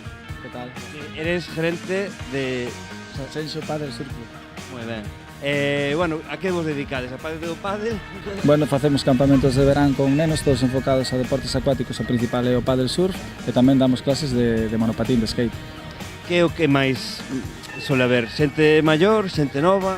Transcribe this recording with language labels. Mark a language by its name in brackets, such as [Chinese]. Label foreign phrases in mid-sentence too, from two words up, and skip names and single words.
[Galician] Que tal? [Spanish] Que eres gerente de... Sanxenxo Paddle Surf Club. [Galician] Moi ben. Bueno, a que vos dedicades? A parte do paddle? Bueno, facemos campamentos de verán con nenos, todos enfocados a deportes acuáticos, o principal é o paddle surf, e tamén damos clases de monopatín, de skate. Que é o que máis [Spanish] suele haber? [Galician] Xente maior, xente nova?